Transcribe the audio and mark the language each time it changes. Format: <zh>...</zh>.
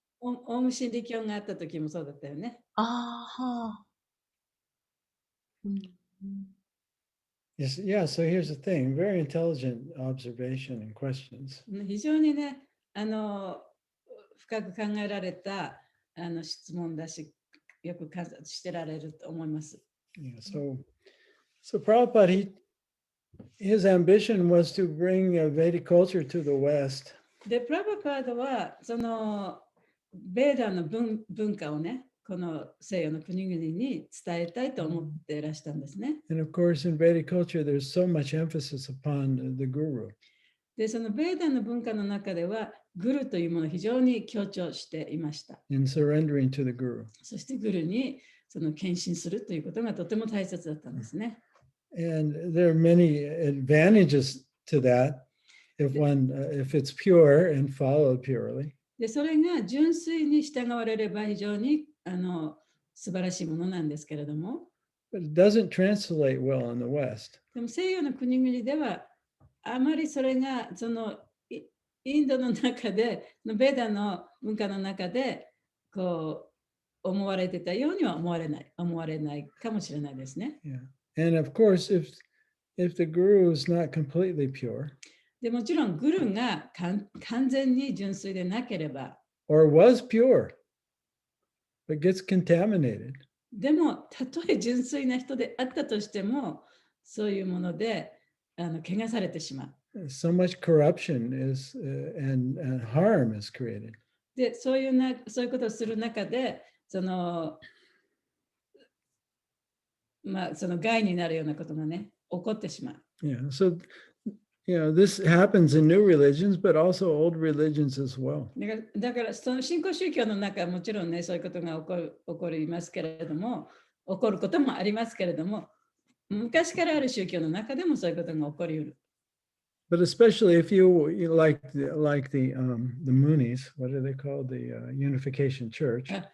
<ja>オウム真理教があった時もそうだったよね。ああ、はあ。</ja> <en>Yes, yeah, so here's the thing, very intelligent observation and questions.</en> <ja>非常にね、深く考えられた質問だし、よく観察してられると思います。</ja> <en>Yeah, so Prabhupada, his ambition was to bring Vedic culture to the West.</en> <ja>で、プラバパードは、そのベーダの文化をね、この西洋の国々に伝えたいと思っていらしたんですね。</ja> <en>And of course, in Vedic culture, there's so much emphasis upon the guru.</en> <ja>で、そのベーダの文化の中では、グルというものを非常に強調していました。</ja> <en>In surrendering to the guru.</en> <ja>そしてグルにその献身するということがとても大切だったんですね。</ja> <en>And there are many advantages to that if it's pure and followed purely.</en> <ja>で、それが純粋に従われれば非常に素晴らしいものなんですけれども。</ja> <en>But it doesn't translate well in the West.</en> <ja>でも西洋の国々ではあまりそれがそのインドの中で、ベーダの文化の中でこう思われてたようには思われないかもしれないですね。</ja> <en>Yeah. And of course, if the guru is not completely pure,</en> <ja>でもちろんグルが完全に純粋でなければ、</ja> <en>or was pure, but gets contaminated.</en> <ja>でもたとえ純粋な人であったとしても、そういうもので汚されてしまう。</ja> <en>So much corruption and harm is created.</en> <ja>で、そういうことをする中で、その害になるようなことがね、起こってしまう。</ja> <en>Yeah. So, this happens in new religions, but also old religions as well.</en> <ja>だからその新興宗教の中はもちろんね、そういうことが起こりますけれども、起こることもありますけれども、昔からある宗教の中でもそういうことが起こりうる。</ja> <en>But especially if you like the Moonies, what are they called? The Unification Church.</en>